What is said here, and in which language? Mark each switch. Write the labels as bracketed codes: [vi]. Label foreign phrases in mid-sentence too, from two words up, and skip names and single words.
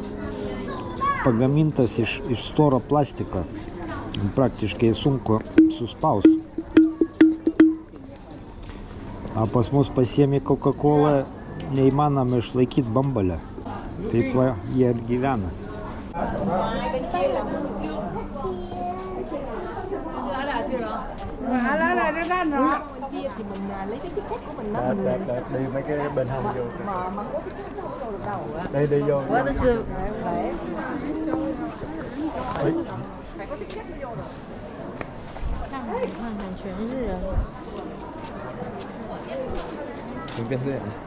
[lt] Pagamintas iš storo plastiko, praktiškai sunku suspaust. O pas mus pasiemi Coca-Cola, neįmanoma išlaikyti bambalę. Taip va, jie ir gyvena. [vi] Thì mình lấy cái ticket của mình đó, đi mấy cái bên hông vô. mà có cái ticket không có được đâu ạ. Đây đi vô. Phải có ticket mới vô được. [zh] 看看全是人。随便这样。